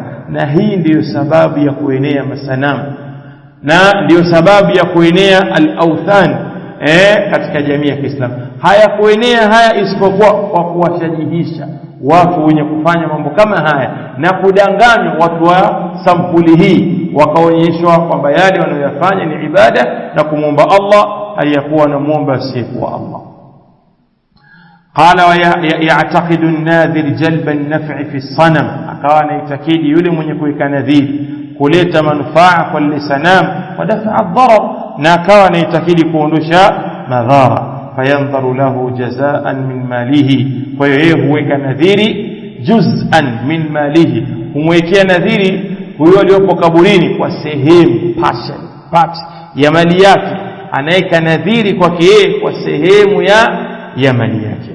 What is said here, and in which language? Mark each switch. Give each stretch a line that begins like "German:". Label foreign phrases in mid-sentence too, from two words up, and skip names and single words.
Swahili: Na hii ndiyo sababu ya kuenea masanamu, na ndiyo sababu ya kuenea al-awthan katika jamii ya Kiislamu. Haya kuenea haya isipokuwa kwa kuwashajihisha watu wenye kufanya mambo kama haya na kudanganywa watu wa sampuli hii, wakaonyeshwa kwamba yale wanayofanya ni ibada na kumwomba Allah aliyakuwa na muomba asiyekuwa Allah.
Arabic: قال ويعتقد الناذر جلب النفع في الصنم,
Swahili: akawa anaitakidi yule mwenye kuweka nadhiri kuleta manufaa kwa lile sanam,
Arabic: ودفع الضرر,
Swahili: na akawa anaitakidi kuondosha madhara.
Arabic: فينذر له جزءا من ماله,
Swahili: kwa hiyo yeye huweka nadhiri
Arabic: جزءا من ماله,
Swahili: humwekea nadhiri huyo aliyopo kaburini kwa sehemu, part ya mali yake, anaweka nadhiri kwake yeye kwa sehemu ya mali yake.